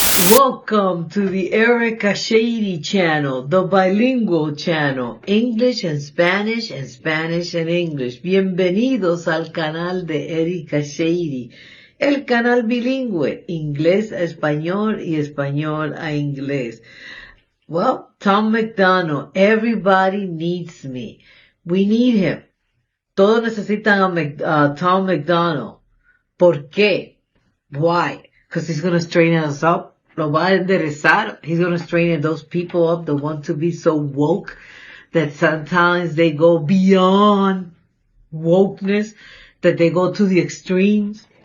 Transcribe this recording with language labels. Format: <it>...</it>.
<en>Welcome to the Erica Shady channel, the bilingual channel, English and Spanish and English.</en> <es>Bienvenidos al canal de Erica Shady, el canal bilingüe, inglés a español y español a inglés.</es> <en>Well, Tom McDonald, everybody needs me. We need him.</en> <es>Todos necesitan a Tom McDonald. ¿Por qué?</es> <en>Why? Because he's going to straighten us up.</en> <es>Lo va a enderezar.</es> <en>He's going to straighten those people up that want to be so woke that sometimes they go beyond wokeness, that they go to the extremes.</en>